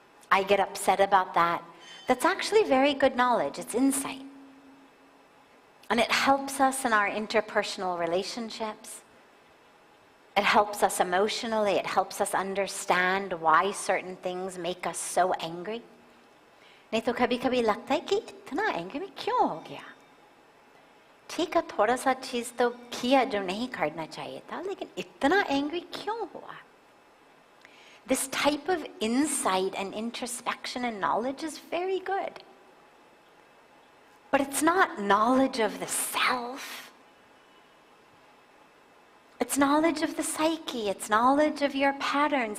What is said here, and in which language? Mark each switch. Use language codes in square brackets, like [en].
[en] I get upset about that. That's actually very good knowledge. It's insight. And it helps us in our interpersonal relationships. It helps us emotionally. It helps us understand why certain things make us so angry. [hi] नहीं तो कभी-कभी लगता है कि इतना angry में क्यों हो गया? ठीक है, थोड़ा सा चीज़ तो किया जो नहीं करना चाहिए था, लेकिन इतना एंग्री क्यों हुआ? [en] This type of insight and introspection and knowledge is very good. But it's not knowledge of the self. It's knowledge of the psyche. It's knowledge of your patterns.